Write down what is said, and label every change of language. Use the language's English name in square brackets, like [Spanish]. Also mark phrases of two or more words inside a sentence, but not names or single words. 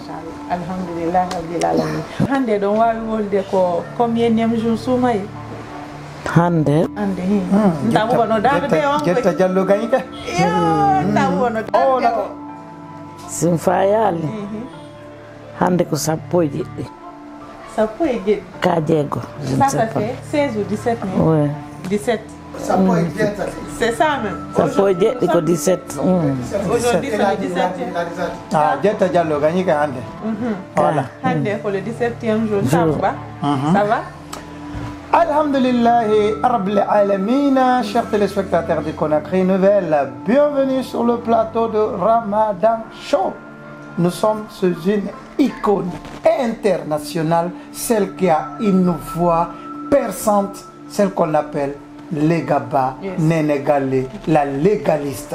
[Arabic] الحمد لله رب العالمين. [Fula] Hande ɗon wawi wolde ko [French] combien jour [Fula] suumayi? Hande tawu wono daade on Jetta Diallo gañi ka tawu wono daade o sin fa yaali hande ko 10 e jeɗɗi. 10 e jeɗɗi ka jeego. [French] Ça fait 16 ou 17 mai? Oui. 17. C'est ça même. [Fula] 10 e jeɗɗi ko 17. [French] Aujourd'hui c'est le 17. [Fula] Ah, Jetta Diallo gañi ka hande. [French] Voilà. [Fula] Hande ko [French] le 17e jour. Ça va? Ça va? [Arabic] الحمد لله رب العالمين, [French] chers téléspectateurs de Conakry Nouvelle, bienvenue sur le plateau de Ramadan Show. Nous sommes sous une icône internationale, celle qui a une voix perçante, celle qu'on appelle Legaba Néné Gallé, la légaliste.